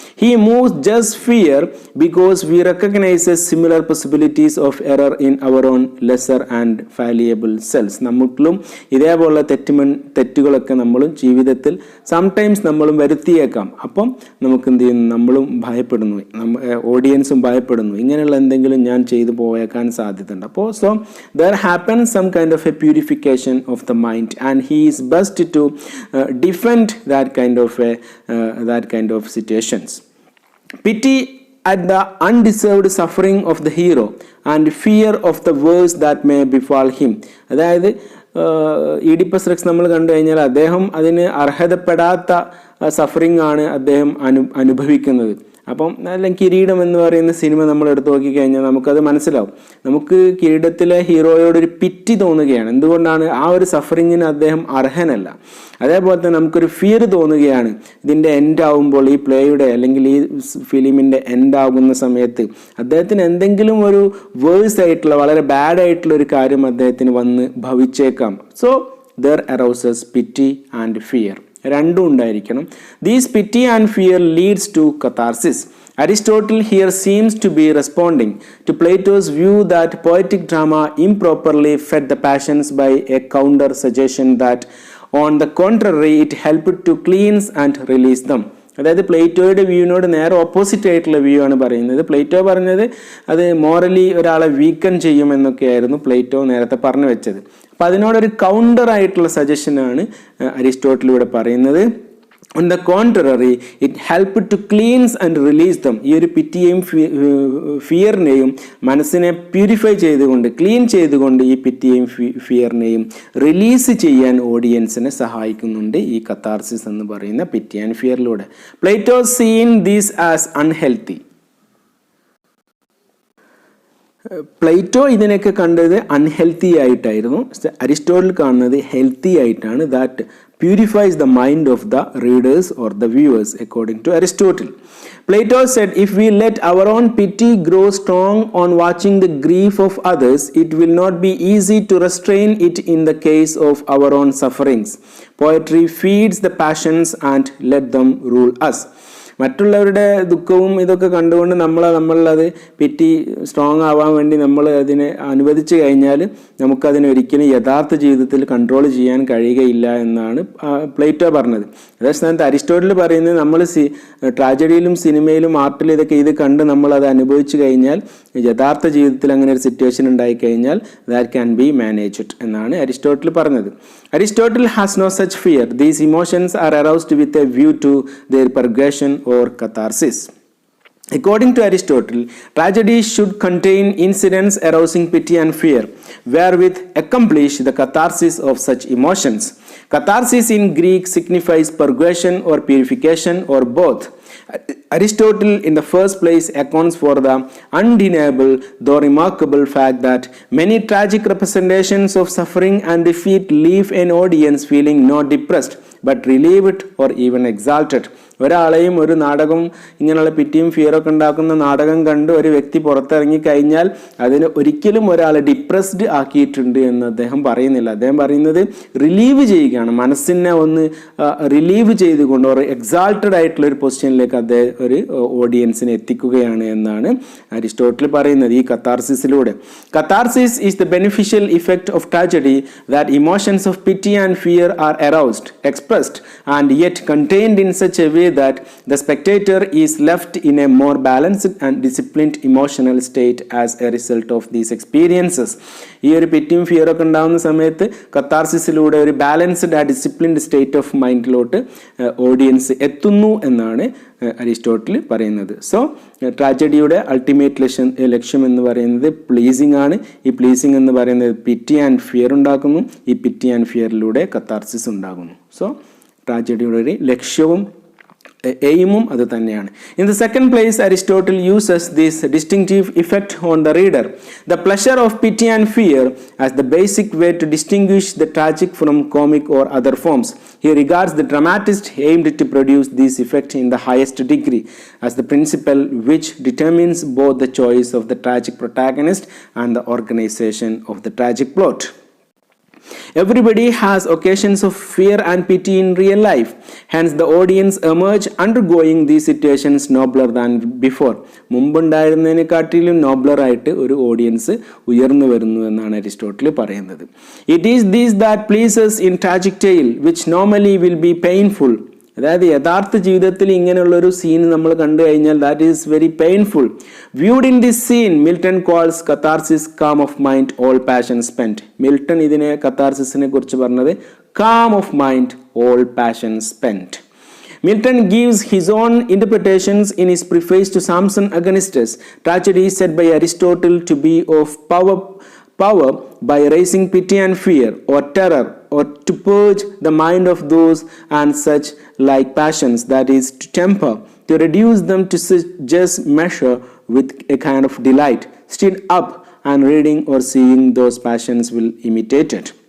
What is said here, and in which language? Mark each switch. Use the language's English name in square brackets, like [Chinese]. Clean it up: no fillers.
[English] He moves just fear because we recognises similar possibilities of error in our own lesser and fallible selves. [Malayalam] നമുക്കും ഇതേപോലുള്ള തെറ്റുകളൊക്കെ നമ്മളും ജീവിതത്തിൽ sometimes നമ്മളും വരുത്തിയേക്കാം. അപ്പം നമുക്ക് എന്ത് ചെയ്യുന്നു, നമ്മളും ഭയപ്പെടുന്നു, ഓഡിയൻസും ഭയപ്പെടുന്നു, ഇങ്ങനെയുള്ള എന്തെങ്കിലും ഞാൻ ചെയ്തു പോയേക്കാൻ സാധ്യതയുണ്ട്. [English] അപ്പോൾ so there happens some kind of a purification of the mind and he is best to defend that kind of situations. Pity at the undeserved suffering of the hero and fear of the worst that may befall him. [Malayalam] അതായത് Oedipus Rex നമ്മൾ കണ്ടു കഴിഞ്ഞാൽ അദ്ദേഹം അതിന് അർഹതപ്പെടാത്ത suffering ആണ് അദ്ദേഹം അനുഭവിക്കുന്നത്. അപ്പം അല്ലെങ്കിൽ കിരീടം എന്ന് പറയുന്ന സിനിമ നമ്മൾ എടുത്തു നോക്കിക്കഴിഞ്ഞാൽ നമുക്കത് മനസ്സിലാവും. നമുക്ക് കിരീടത്തിലെ ഹീറോയോടൊരു പിറ്റി തോന്നുകയാണ്. എന്തുകൊണ്ടാണ്? ആ ഒരു സഫറിങ്ങിന് അദ്ദേഹം അർഹനല്ല. അതേപോലെ തന്നെ നമുക്കൊരു ഫിയർ തോന്നുകയാണ്. ഇതിൻ്റെ എൻഡ് ആകുമ്പോൾ, ഈ പ്ലേയുടെ അല്ലെങ്കിൽ ഈ ഫിലിമിൻ്റെ എൻഡ് ആകുന്ന സമയത്ത് അദ്ദേഹത്തിന് എന്തെങ്കിലും ഒരു വേഴ്സ് ആയിട്ടുള്ള, വളരെ ബാഡ് ആയിട്ടുള്ള ഒരു കാര്യം അദ്ദേഹത്തിന് വന്ന് ഭവിച്ചേക്കാം. [English] So there arouses pity and fear. [Malayalam] രണ്ടും ഉണ്ടായിരിക്കണം. [English] These pity and fear leads to catharsis. Aristotle here seems to be responding to Plato's view that poetic drama improperly fed the passions by a counter suggestion that on the contrary it helped to cleanse and release them. [Malayalam] അതായത് പ്ലേറ്റോയുടെ വ്യൂവിനോട് നേരെ opposite ആയിട്ടുള്ള view ആണ് പറയുന്നത്. Plato പറഞ്ഞത് അത് morally ഒരാളെ വീക്കൻ ചെയ്യുമെന്നൊക്കെയായിരുന്നു Plato നേരത്തെ പറഞ്ഞു വെച്ചത്. അപ്പം അതിനോടൊരു കൗണ്ടർ ആയിട്ടുള്ള സജഷനാണ് അരിസ്റ്റോട്ടിൽ ഇവിടെ പറയുന്നത്. [English] On the contrary, it helped to cleanse and release them. [Malayalam] ഈ ഒരു പിറ്റിയെയും ഫിയറിനെയും മനസ്സിനെ പ്യൂരിഫൈ ചെയ്തുകൊണ്ട്, ക്ലീൻ ചെയ്തുകൊണ്ട് ഈ പിറ്റിയെയും ഫിയറിനെയും റിലീസ് ചെയ്യാൻ ഓഡിയൻസിനെ സഹായിക്കുന്നുണ്ട് ഈ കത്താർസിസ് എന്ന് പറയുന്ന പിറ്റി and ഫിയറിലൂടെ. [English] Plato seen these as unhealthy. [Malayalam] Plato ഇതിനൊക്കെ കണ്ടത് അൺഹെൽത്തി ആയിട്ടായിരുന്നു. അരിസ്റ്റോട്ടിൽ കാണുന്നത് ഹെൽത്തി ആയിട്ടാണ്. [English] That purifies the mind of the readers or the viewers according to Aristotle. Plato said, if we let our own pity grow strong on watching the grief of others, it will not be easy to restrain it in the case of our own sufferings. Poetry feeds the passions and let them rule us. [Malayalam] മറ്റുള്ളവരുടെ ദുഃഖവും ഇതൊക്കെ കണ്ടുകൊണ്ട് നമ്മളത് പിറ്റി strong ആവാൻ വേണ്ടി നമ്മൾ അതിനെ അനുവദിച്ചു കഴിഞ്ഞാൽ നമുക്കതിനെ ഒരിക്കലും യഥാർത്ഥ ജീവിതത്തിൽ കൺട്രോൾ ചെയ്യാൻ കഴിയുകയില്ല എന്നാണ് പ്ലേറ്റോ പറഞ്ഞത്. അതേസമയത്ത് അരിസ്റ്റോട്ടിൽ പറയുന്നത് നമ്മൾ ട്രാജഡിയിലും സിനിമയിലും ആർട്ടിലും ഇതൊക്കെ ഇത് കണ്ട് നമ്മളത് അനുഭവിച്ചു കഴിഞ്ഞാൽ യഥാർത്ഥ ജീവിതത്തിൽ അങ്ങനെ ഒരു സിറ്റുവേഷൻ ഉണ്ടായിക്കഴിഞ്ഞാൽ [English] that can be managed [Malayalam] എന്നാണ് അരിസ്റ്റോട്ടിൽ പറഞ്ഞത്. [English] Aristotle has no such fear. These emotions are aroused with a view to their purgation or catharsis. According to Aristotle, tragedy should contain incidents arousing pity and fear, wherewith accomplish the catharsis of such emotions. Catharsis in Greek signifies purgation or purification or both. Aristotle in the first place accounts for the undeniable though remarkable fact that many tragic representations of suffering and defeat leave an audience feeling not depressed but relieved or even exalted. [Malayalam] ഒരാളെയും ഒരു നാടകം ഇങ്ങനെയുള്ള പിറ്റിയും ഫിയറൊക്കെ ഉണ്ടാക്കുന്ന നാടകം കണ്ട് ഒരു വ്യക്തി പുറത്തിറങ്ങി കഴിഞ്ഞാൽ അതിന് ഒരിക്കലും ഒരാളെ ഡിപ്രസ്ഡ് ആക്കിയിട്ടുണ്ട് എന്ന് അദ്ദേഹം പറയുന്നില്ല. അദ്ദേഹം പറയുന്നത് റിലീവ് ചെയ്യുകയാണ്, മനസ്സിനെ ഒന്ന് റിലീവ് ചെയ്തുകൊണ്ട് ഒരു എക്സാൾട്ടഡ് ആയിട്ടുള്ള ഒരു പൊസിഷനിലേക്ക് അദ്ദേഹം ഒരു ഓഡിയൻസിനെ എത്തിക്കുകയാണ് എന്നാണ് അരിസ്റ്റോട്ടിൽ പറയുന്നത് ഈ കത്താർസിസിലൂടെ. [English] Catharsis is the beneficial effect of tragedy that emotions of pity and fear are aroused, expressed and yet contained in such a way that the spectator is left in a more balanced and disciplined emotional state as a result of these experiences. [Malayalam] ഈ ഒരു പിറ്റിയും fear ഒക്കെ ഉണ്ടാകുന്ന സമയത്ത് കത്താർസിസിലൂടെ ഒരു balanced ആ disciplined state of മൈൻഡിലോട്ട് audience എത്തുന്നു എന്നാണ് Aristotle പറയുന്നത്. സോ ട്രാജഡിയുടെ അൾട്ടിമേറ്റ് ലക്ഷ്യം എന്ന് പറയുന്നത് പ്ലീസിങ് ആണ്. ഈ പ്ലീസിങ് എന്ന് പറയുന്നത് പിറ്റി ആൻഡ് ഫിയർ ഉണ്ടാക്കുന്നു. ഈ പിറ്റി ആൻഡ് ഫിയറിലൂടെ കത്താർസിസ് ഉണ്ടാകുന്നു. സോ ട്രാജഡിയുടെ ഒരു ലക്ഷ്യവും എയിമും അത് തന്നെയാണ്. [English] In the second place, Aristotle uses this distinctive effect on the reader, the pleasure of pity and fear, as the basic way to distinguish the tragic from comic or other forms. He regards the dramatist aimed to produce this effect in the highest degree as the principle which determines both the choice of the tragic protagonist and the organization of the tragic plot. Everybody has occasions of fear and pity in real life. Hence, the audience emerge undergoing these situations nobler than before. [Malayalam] മുമ്പുണ്ടായിരുന്നതിനെക്കാട്ടിലും നോബ്ലറായിട്ട് ഒരു audience ഉയർന്നു വരുന്നു എന്നാണ് Aristotle പറയുന്നത്. [English] It is this that pleases in tragic tale, which normally will be painful. [Malayalam] അതായത് യഥാർത്ഥ ജീവിതത്തിൽ ഇങ്ങനെയുള്ളൊരു scene നമ്മൾ കണ്ടു കഴിഞ്ഞാൽ [English] That is very painful. Viewed in this scene Milton calls catharsis calm of mind all passion spent. [Malayalam] Milton ഇതിനെ കത്താർസിസിനെ കുറിച്ച് പറഞ്ഞത് [English] Calm of mind all passion spent. Milton gives his own interpretations in his preface to Samson Agonistes. Tragedy is said by Aristotle to be of power by raising pity and fear or terror, or to purge the mind of those and such like passions, that is, to temper, to reduce them to just measure with a kind of delight, stirred up, and reading or seeing those passions well imitated.